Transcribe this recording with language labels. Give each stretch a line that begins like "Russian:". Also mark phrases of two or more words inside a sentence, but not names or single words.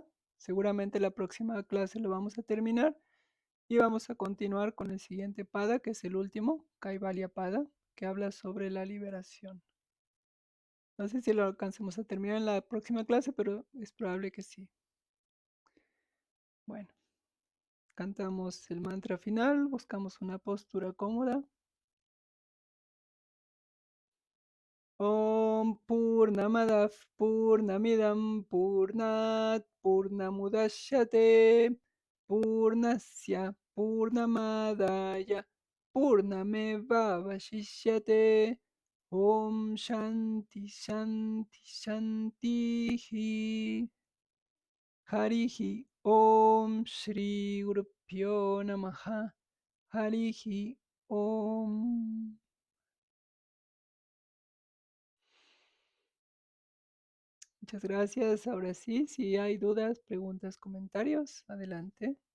Spanish: Seguramente la próxima clase lo vamos a terminar y vamos a continuar con el siguiente pada, que es el último, Kaivalya Pada, que habla sobre la liberación. No sé si lo alcancemos a terminar en la próxima clase, pero es probable que sí. Bueno, cantamos el mantra final, buscamos una postura cómoda.
Sanskrit: Om Purnamadav Purnamidam Purnat Purnamudashyate Purnasya Purnamadaya Purnameva Vashishyate Om Shanti Shanti Shanti Harihi Om Shri Gurupyo Namaha Harihi Om.
Spanish: Muchas gracias. Ahora sí, si hay dudas, preguntas, comentarios, adelante.